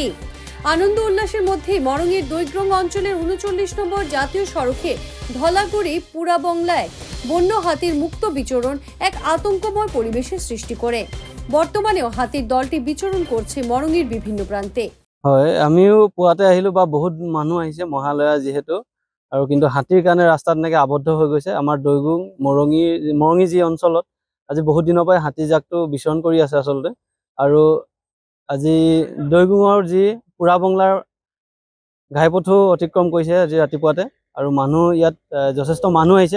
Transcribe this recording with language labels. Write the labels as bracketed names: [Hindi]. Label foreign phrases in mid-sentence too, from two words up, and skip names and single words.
[Bangla] আনন্দ উল্লাসের মধ্যেই মরঙের দইগ্রাম অঞ্চলের ৩৯ নম্বর জাতীয় সড়কে ধলাগুড়ি পুরাবংলায় বন্য হাতির মুক্ত বিচরণ এক আতঙ্কময় পরিবেশের সৃষ্টি করে। বর্তমানেও হাতির দলটি বিচরণ করছে মরঙের বিভিন্ন প্রান্তে। [Assamese] হয়, আমিও পুৱাতে আহিলো বা বহুত মানুহ আহিছে মহালয়া যেহেতু, আৰু কিন্তু হাতীৰ কাৰণে ৰাস্তাত এনেকৈ আবদ্ধ হৈ গৈছে। আমাৰ দৈগুং মৰঙী যি অঞ্চলত আজি বহুত দিনৰ পৰাই হাতী জাকটো বিচৰণ কৰি আছে আচলতে। আৰু আজি দৈগুঙৰ যি পুৰাবংলাৰ ঘাইপথো অতিক্ৰম কৰিছে আজি ৰাতিপুৱাতে, আৰু মানুহ ইয়াত যথেষ্ট মানুহ আহিছে।